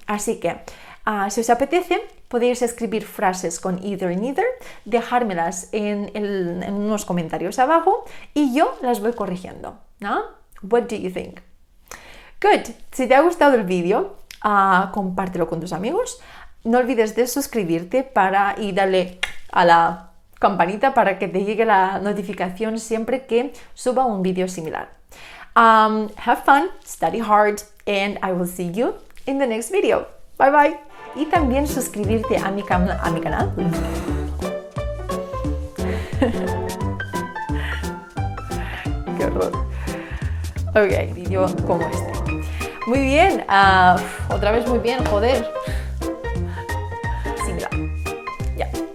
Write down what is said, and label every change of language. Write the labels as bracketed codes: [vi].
[es] Así que, si os apetece, podéis escribir frases con either y neither, dejármelas en unos comentarios abajo y yo las voy corrigiendo, ¿no? [en] What do you think? Good. [es] Si te ha gustado el vídeo, compártelo con tus amigos. No olvides de suscribirte y darle a la campanita para que te llegue la notificación siempre que suba un vídeo similar. [en] Have fun, study hard, and I will see you in the next video. Bye bye. [es] Y también suscribirte a mi canal. Qué horror. Ok, vídeo como este. Muy bien. Otra vez muy bien, joder. Similar. Ya.